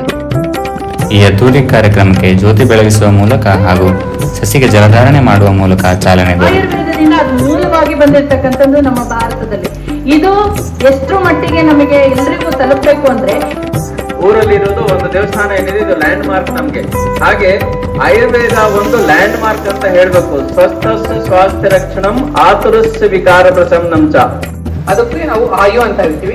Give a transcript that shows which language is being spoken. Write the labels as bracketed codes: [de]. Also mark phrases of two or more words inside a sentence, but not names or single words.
[kn] ಈ ಅದ್ದೂರಿ ಕಾರ್ಯಕ್ರಮಕ್ಕೆ ಜ್ಯೋತಿ ಬೆಳಗಿಸುವ ಮೂಲಕ ಹಾಗೂ ಸಸಿಗೆ ಜಲಧಾರಣೆ ಮಾಡುವ ಮೂಲಕ ಚಾಲನೆ ದೊರೆಯಿತು. ಅದು ಮೂಲವಾಗಿ ಬಂದಿರತಕ್ಕಂಥದ್ದು ನಮ್ಮ ಭಾರತದಲ್ಲಿ. ಇದು ಎಷ್ಟು ಮಟ್ಟಿಗೆ ನಮಗೆ ಎಲ್ಲರಿಗೂ ತಲುಪಬೇಕು ಅಂದ್ರೆ, ಊರಲ್ಲಿ ಇರೋದು ಒಂದು ದೇವಸ್ಥಾನ ಏನಿದೆ, ಇದು [en] land mark [kn] ನಮ್ಗೆ. ಹಾಗೆ ಆಯುರ್ವೇದ ಒಂದು [en] land mark [kn] ಅಂತ ಹೇಳ್ಬೇಕು. [sa] ಸ್ವಸ್ಥಸ್ಯ ಸ್ವಾಸ್ಥ್ಯ ರಕ್ಷಣಂ ಆತುರಸ್ಯ ವಿಕಾರ ಪ್ರಶಮನಂ ಚ, [kn] ಅದಕ್ಕೆ ನಾವು ಆಯು ಅಂತ ಹೇಳ್ತೀವಿ.